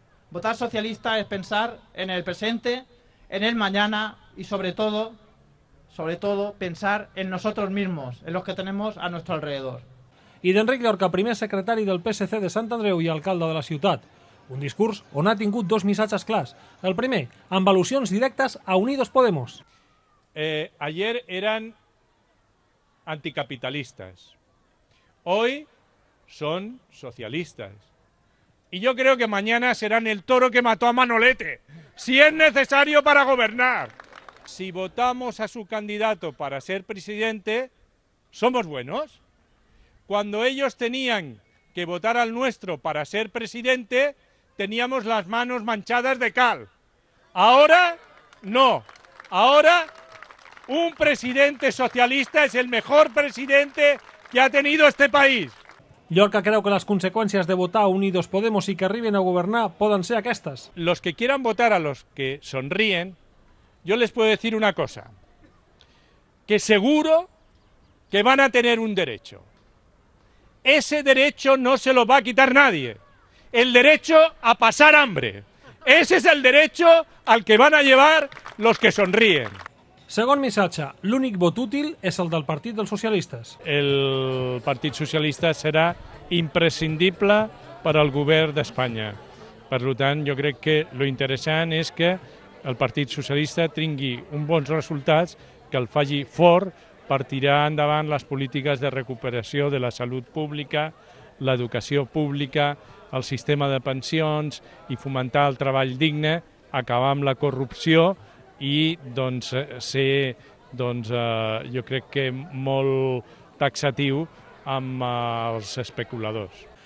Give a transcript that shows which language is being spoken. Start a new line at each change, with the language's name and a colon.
Spanish: Votar socialista es pensar en el presente, en el mañana y sobre todo, pensar en nosotros mismos, en los que tenemos a nuestro alrededor.
Catalan: I d'Enric Llorca, primer secretari del PSC de Sant Andreu i alcalde de la ciutat. Un discurs on ha tingut dos missatges clars. El primer, amb al·lusions directes a Unidos Podemos.
Spanish: Ayer eran anticapitalistas. Hoy son socialistas. Y yo creo que mañana serán el toro que mató a Manolete, si es necesario para gobernar. Si votamos a su candidato para ser presidente, ¿somos buenos? Cuando ellos tenían que votar al nuestro para ser presidente, teníamos las manos manchadas de cal. Ahora, no. Ahora, un presidente socialista es el mejor presidente que ha tenido este país.
Catalan: Llorca creu que les conseqüències de votar a Unidos Podemos i que arriben a governar poden ser aquestes.
Spanish: Los que quieran votar a los que sonríen, yo les puedo decir una cosa, que seguro que van a tener un derecho. Ese derecho no se lo va a quitar nadie. El derecho a pasar hambre. Ese es el derecho al que van a llevar los que sonríen.
Catalan: Segon missatge, l'únic vot útil és el del Partit dels Socialistes. El Partit Socialista serà imprescindible per al govern d'Espanya. Per tant, jo crec que lo interessant és que el Partit Socialista tingui uns bons resultats, que el faci fort per tirar endavant les polítiques de recuperació de la salut pública, l'educació pública, el sistema de pensions i fomentar el treball digne, acabar amb la corrupció i ser, jo crec que molt taxatiu amb els especuladors.